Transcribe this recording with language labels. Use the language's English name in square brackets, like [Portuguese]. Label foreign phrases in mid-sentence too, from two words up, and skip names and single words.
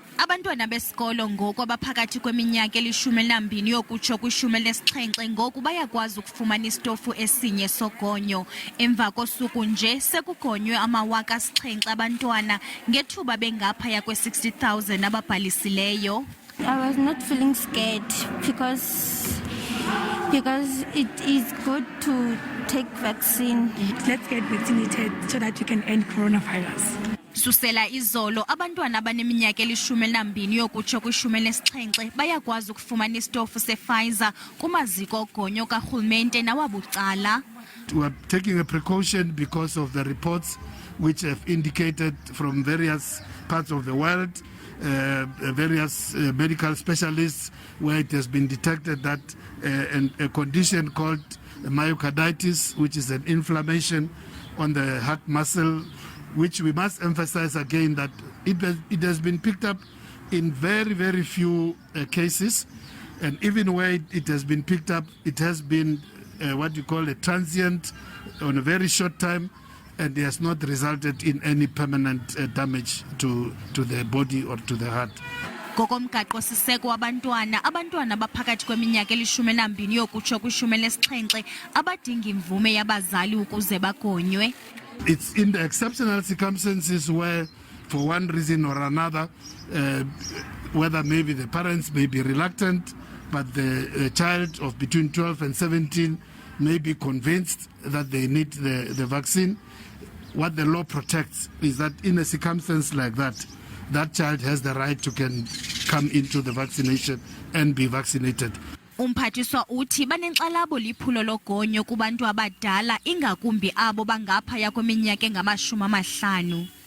[Xhosa] Abantwana besikolo ngoku abaphakathi kweminyaka elishumi elinambini yokutsho kwishumi elinesixhenxe ngoku bayakwazi ukufumana istofu esinye sogonyo. Emva kosuku nje sekugonywe amawaka asixhenxe abantwana ngethuba bengaphaya kwe-60,000 ababhalisileyo. [English] I was not feeling scared because it is good to take vaccine. Let's get vaccinated so that we can end coronavirus. [Xhosa] Susela izolo abantwana abaneminyaka elishumi elinambini yokutsho kwishumi elinesixhenxe bayakwazi ukufumana istofu se-Pfizer kumaziko ogonyo karhulumente nawabucala. [English] We are taking a precaution because of the reports which have indicated from various parts of the world, various medical specialists, where it has been detected that a condition called myocarditis, which is an inflammation on the heart muscle, which we must emphasize again that it has been picked up in very, very few cases. And even where it has been picked up, it has been what you call a transient on a very short time, and it has not resulted in any permanent damage to the body or to the heart. [Xhosa] Ngokomgaqo siseko abantwana abaphakathi kweminyaka elishumi elinambini yokutsho kwishumi elinesixhenxe abadinga imvume yabazali ukuze bagonywe. [English] It's in the exceptional circumstances where, for one reason or another, whether maybe the parents may be reluctant, but the child of between 12 and 17 may be convinced that they need the vaccine. What the law protects is that in a circumstance like that, that child has the right to come into the vaccination and be vaccinated. [Xhosa] Umphathiswa uthi banenxalabo liphulo logonyo kubantu abadala ingakumbi abo bangaphaya kweminyaka engama-50.